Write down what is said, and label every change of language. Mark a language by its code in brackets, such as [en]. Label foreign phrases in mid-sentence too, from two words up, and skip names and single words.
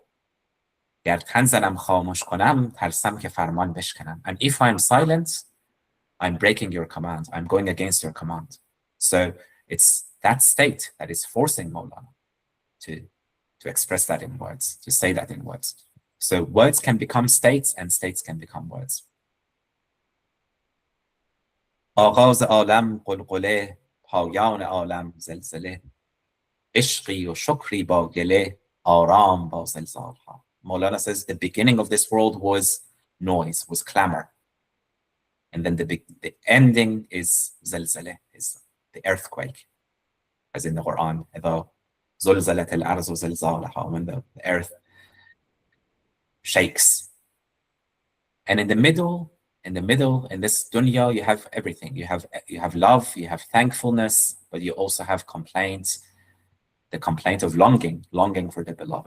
[en] And if I'm silent, I'm breaking your command. I'm going against your command. So it's that state that is forcing Maulana to express that in words, to say that in words. So words can become states and states can become words. [fa] آغاز عالم قلقله، پایان عالم زلزله، عشقی و شکری با گله، آرام با زلزالها. [en] Maulana says the beginning of this world was noise, was clamor. And then the ending is zalzale, is the earthquake. As in the Quran, [ar] إذا زلزلت الأرض زلزالها, [en] when the earth shakes. And in the middle, in this dunya, you have everything. You have love, you have thankfulness, but you also have complaints, the complaint of longing for the beloved.